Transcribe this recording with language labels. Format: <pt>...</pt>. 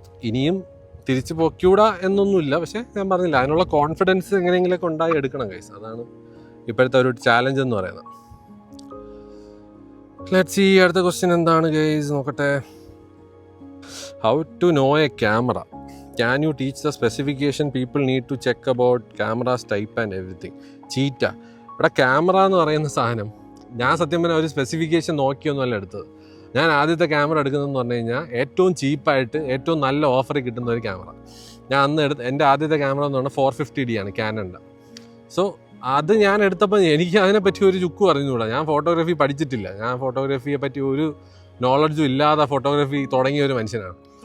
<ml>ഇനിയും തിരിച്ചു പൊക്കൂടാ എന്നൊന്നുമില്ല. പക്ഷേ ഞാൻ പറഞ്ഞില്ല, അതിനുള്ള കോൺഫിഡൻസ് എങ്ങനെയെങ്കിലൊക്കെ ഉണ്ടായി എടുക്കണം ഗൈസ്. അതാണ് ഇപ്പോഴത്തെ ഒരു ചാലഞ്ച് എന്ന് പറയുന്നത്. ലെറ്റ്സ് സീ, അടുത്ത ക്വസ്റ്റ്യൻ എന്താണ് ഗൈസ്, നോക്കട്ടെ.</ml> <en>How to know a camera? Can you teach the specification people need to check about cameras type and everything?</en> <ml>Cheetah. ഇവിടെ ക്യാമറ എന്ന് പറയുന്ന സാധനം ഞാൻ സത്യം പറഞ്ഞാൽ ഒരു സ്പെസിഫിക്കേഷൻ നോക്കിയൊന്നുമല്ല എടുത്തത്. ഞാൻ ആദ്യത്തെ ക്യാമറ എടുക്കുന്നതെന്ന് പറഞ്ഞു കഴിഞ്ഞാൽ ഏറ്റവും ചീപ്പായിട്ട് ഏറ്റവും നല്ല ഓഫറിൽ കിട്ടുന്ന ഒരു ക്യാമറ. ഞാൻ അന്ന് എൻ്റെ ആദ്യത്തെ ക്യാമറ എന്ന് പറഞ്ഞാൽ 450D ആണ് ക്യാനൻ്റെ. സോ അത് ഞാൻ എടുത്തപ്പോൾ എനിക്ക് അതിനെപ്പറ്റി ഒരു ചുക്ക് പറഞ്ഞുകൂടാ. ഞാൻ ഫോട്ടോഗ്രാഫി പഠിച്ചിട്ടില്ല, ഞാൻ ഫോട്ടോഗ്രാഫിയെ പറ്റി ഒരു നോളജും ഇല്ലാതെ ഫോട്ടോഗ്രാഫി തുടങ്ങിയ ഒരു മനുഷ്യനാണ്.</ml>